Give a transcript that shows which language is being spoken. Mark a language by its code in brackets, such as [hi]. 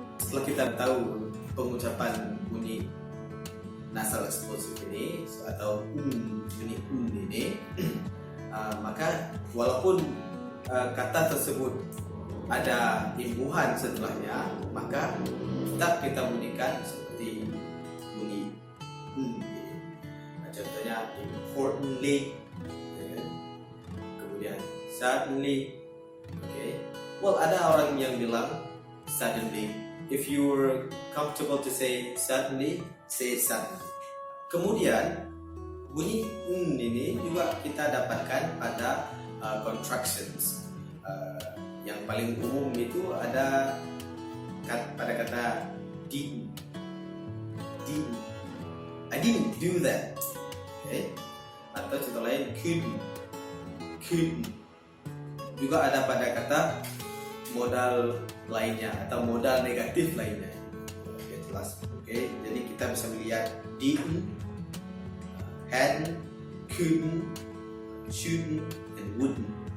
[id] Setelah kita tahu pengucapan bunyi nasal explosive ini atau bunyi ini, maka walaupun kata tersebut ada imbuhan setelahnya, maka tetap kita bunyikan seperti bunyi contohnya importantly, kemudian suddenly. [en] Okay. Well, [id] ada orang yang bilang suddenly. [en] If you're comfortable to say suddenly, say suddenly. [id] Kemudian bunyi ini juga kita dapatkan pada contractions. Yang paling umum itu ada pada kata didn't. [en] I didn't do that. Okay. [id] Atau contoh lain [en] couldn't. [id] Juga ada pada kata modal lainnya atau modal negatif lainnya. Oke, jelas. Oke, jadi kita bisa melihat didn't, hadn't, couldn't, shouldn't, and wouldn't.